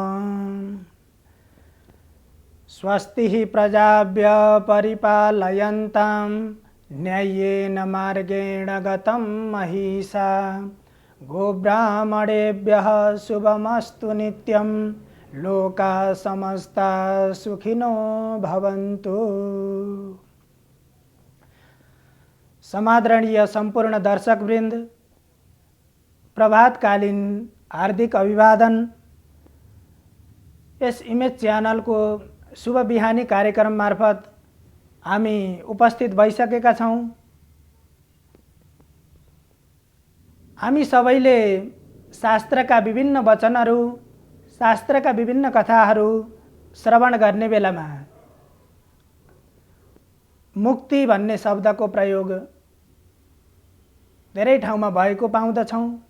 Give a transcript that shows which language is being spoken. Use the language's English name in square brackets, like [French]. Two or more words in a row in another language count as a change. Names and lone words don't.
[Sanskrit] स्वस्ति प्रजाभ्य परिपालयन्तां न्याय्येन मार्गेण गतं महिषा गोब्राह्मणेभ्यः शुभमस्तु नित्यं लोका समस्ता सुखिनो भवन्तु। [Nepali] समादरणीय संपूर्ण दर्शकवृन्द, प्रभातकालीन हार्दिक अभिवादन। यस इमेज च्यानल को शुभ बिहानी कार्यक्रम मार्फत हामी उपस्थित भइसकेका छौं। हामी सबैले शास्त्रका विभिन्न वचनहरू, शास्त्रका विभिन्न कथाहरू श्रवण गर्ने बेलामा मुक्ति भन्ने शब्दको प्रयोग धेरै ठाउँमा भएको पाउँदछौं।